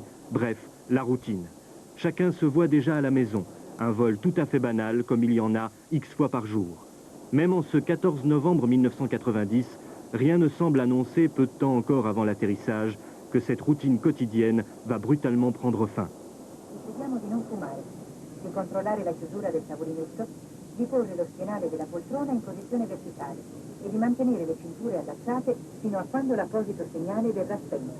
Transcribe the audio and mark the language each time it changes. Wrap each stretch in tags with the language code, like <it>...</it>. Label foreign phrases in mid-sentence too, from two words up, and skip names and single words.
<fr>Bref, la routine. Chacun se voit déjà à la maison. Un vol tout à fait banal comme il y en a X fois par jour. Même en ce 14 novembre 1990, rien ne semble annoncer, peu de temps encore avant l'atterrissage, que cette routine quotidienne va brutalement prendre fin.</fr> <it>Decidiamo di non fumare, di controllare la chiusura del tavolinetto, di porre lo schienale della poltrona in posizione verticale e di mantenere le cinture allacciate fino a quando l'apposito segnale verrà spento.</it>